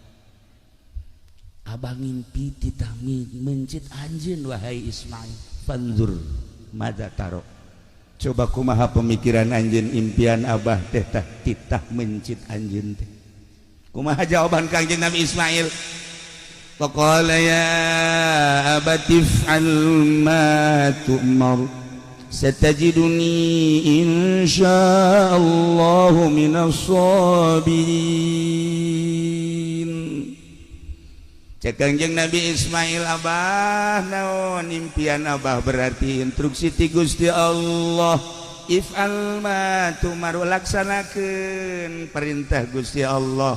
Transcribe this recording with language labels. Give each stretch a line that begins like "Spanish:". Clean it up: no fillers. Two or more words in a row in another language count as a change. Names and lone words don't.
Sundanese: Abah ngimpi titah mencit anjeun wahai Ismail.
Arabic: فانظر ماذا ترى.
Sundanese: Coba kumaha pemikiran anjeun impian abah teh tah titah mencit anjeun teh. Kumaha jawaban Kangjeng Nabi Ismail?
Arabic: فقال يا أبت افعل ما تؤمر ستجدني إن شاء الله من الصابرين.
Sundanese: Cek Kangjeng Nabi Ismail abah naon impian abah berarti instruksi ti Gusti Allah
Arabic: افعل ما تؤمر
Sundanese: laksanakeun perintah Gusti Allah.